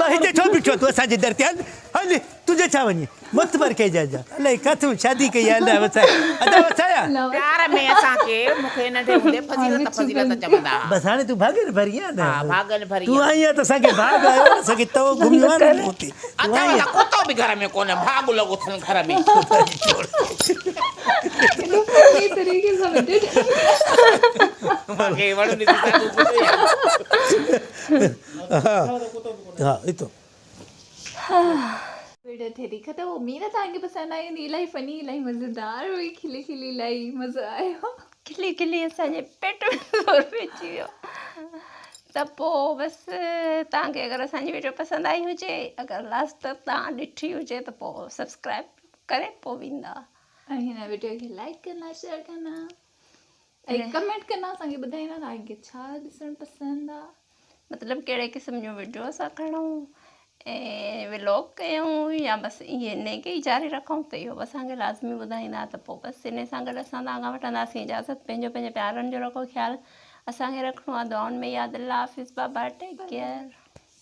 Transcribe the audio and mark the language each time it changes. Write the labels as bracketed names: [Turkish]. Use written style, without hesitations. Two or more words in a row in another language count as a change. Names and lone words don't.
[Sindhi] मां हिते छो बीठो तूं असांजे दर ते हल तुंहिंजे छा वञे मुतबर कइजांइ अलाए किथां शादी कई आहे अलाए वसाया प्यार में असांखे मूंखे नंढे हूंदे फज़ीलत चवंदा बसि हाणे तूं भागनि भरी आहे न हा भागनि भरी तूं आई आहे त असांखे भाग आयो असांखे तव घुमियो आहे न हुते अथव कुतो बि घर में कोन भाग लॻो अथनि घर में सही तरीके सां विडियो मूंखे वणंदी थी हा हितो वीडियो थिए थी ख़तमु उम्मीद आहे तव्हांखे पसंदि आई हूंदी इलाही फनी इलाही मज़ेदार हुई खिली इलाही मज़ो आयो खिली असांजे पेट में ज़ोर पइजी वियो त पोइ बसि तव्हांखे अगरि असांजी वीडियो पसंदि आई हुजे अगरि लास्ट तक तव्हां ॾिठी हुजे त पोइ सब्सक्राइब करे पोइ वेंदा ऐं हिन वीडियो खे [Urdu] لائک کرنا شیئر کرنا [Sindhi] ऐं [Urdu] کمنٹ کرنا [Sindhi] असांखे ॿुधाईंदा तव्हांखे छा ॾिसणु पसंदि आहे मतिलबु कहिड़े क़िस्म जो वीडियो असां खणूं ऐं व्लॉग कयूं या बसि ईअं इन खे ई जारी रखूं त इहो बि असांखे लाज़मी ॿुधाईंदा त पोइ बसि इन सां गॾु असां तव्हां खां वठंदासीं इजाज़त पंहिंजे प्यारनि जो रखो ख़्यालु असांखे रखिणो आहे दुआउनि में यादि अल्लाह हाफ़िज़ बाबा [English] take care